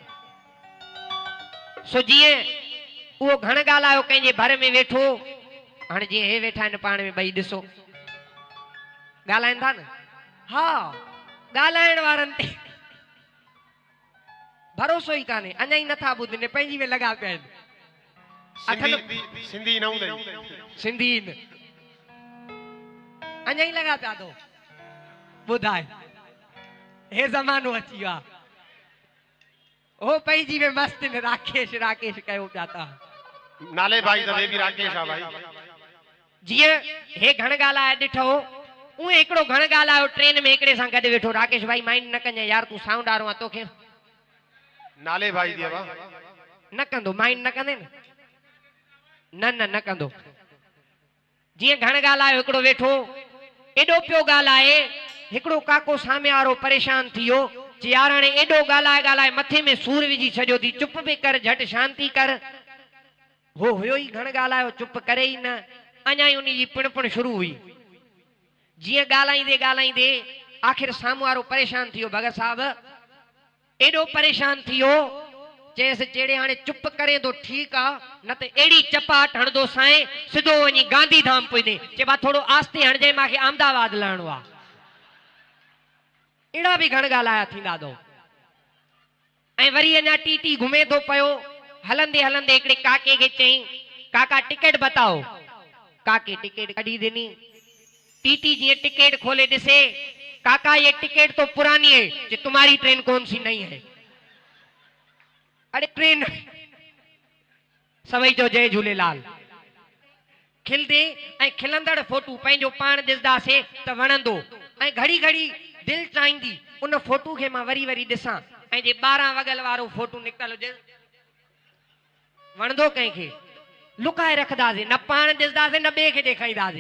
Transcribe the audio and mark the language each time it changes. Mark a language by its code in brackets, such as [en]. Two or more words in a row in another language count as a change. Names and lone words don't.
[sd] सो जीअं उहो घण ॻाल्हायो कंहिंजे भर में वेठो हाणे जीअं हे वेठा आहिनि पाण में ॿई ॾिसो ॻाल्हाइनि था न हा ॻाल्हाइण वारनि ते भरोसो ई कान्हे अञा ई नथा ॿुधनि पंहिंजी में लॻा पिया आहिनि सिंधी न हूंदा सिंधी अञा ई लॻा पिया थो ॿुधाए हे ज़मानो अची वियो आहे हो पंहिंजी में मस्त राकेश राकेश कयो पिया था नाले भाई त वे भी राकेश आ भाई जीअं हे घण ॻाल्हाए ॾिठो उहे हिकिड़ो घण ॻाल्हायो ट्रेन में हिकिड़े सां गॾु वेठो राकेश भाई माइंड न कजांइ यार तूं साउंड वारो आहे तोखे नाले भाई दिया बा न कंदो माइंड न कंदे न न न कंदो जीअं घण ॻाल्हायो हिकिड़ो वेठो एॾो पियो ॻाल्हाए हिकिड़ो काको सामे वारो परेशान थियो यार हाणे एडो गालाए गालाए मथे में सूर विझी छॾियो थी, चुप बि कर, झट शांति कर। वो हुयो ई घण गालायो, चुप करे ई न। अञा ई उन्ही जी पिणपण शुरू हुई। जिए गालाईंदे गालाईंदे आखिर साम्हूं वारो परेशान थियो। भगत साहब एडो परेशान थियो, चेस चेड़े हाणे चुप करे तो ठीक आ, न त एड़ी चपाट हणदो साईं सिधो वनी गांधीधाम पुजदे। चेबा थोड़ो आस्ते हणजे, माखे अहमदाबाद लहणो आ। एड़ा भी घण गालाया थींदा दो। ऐं वरी अञा टीटी घुमे तो पयो। हलंदे हलंदे एकड़े काके के चई, काका [hi] टिकट बताओ। [sd] काके टिकट कढी दिनी। टीटी जी टिकट खोले दिसे, [hi] काका ये टिकट तो पुरानी है। जे तुम्हारी ट्रेन कौन सी नई है? [sd] अरे ट्रेन सभई जो जय झूलेलाल। खिलदे ऐं खिलंदड़ फोटू पंहिंजो पाण ॾिसंदासे त वणंदो, ऐं घड़ी घड़ी दिल चाहींदी उन फोटू के मां वरी वरी ॾिसां। ऐं जे 12 वगल वारो फोटू निकल हुजे वणंदो कंहिंखे, लुकाए रखदासीं, न पाण ॾिसंदासीं न ॿिए खे ॾेखारींदासीं।